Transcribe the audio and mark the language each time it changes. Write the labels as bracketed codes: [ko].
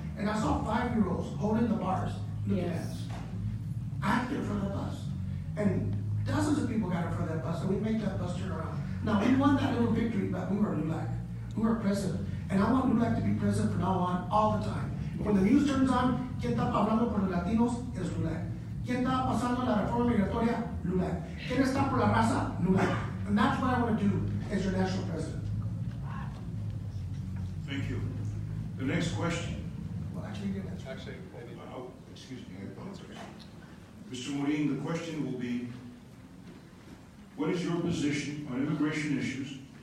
[en] And I saw 5-year-olds holding the bars, looking at us. I had to get in front of the bus. And dozens of people got in front of that bus, and we made that bus turn around. Now, we won that little victory, but we were LULAC. We were president. And I want LULAC to be president from now on, all the time. When the news turns on, [es] ¿quién está hablando por los latinos? Es LULAC. ¿Quién está pasando la reforma migratoria? LULAC. ¿Quién está por la raza? LULAC. [en] And that's what I want to do as your national president. Thank you. The next question. Well, actually, you didn't. Oh, excuse me, I apologize. Mr. Morin, the question will be, what is your position on immigration issues?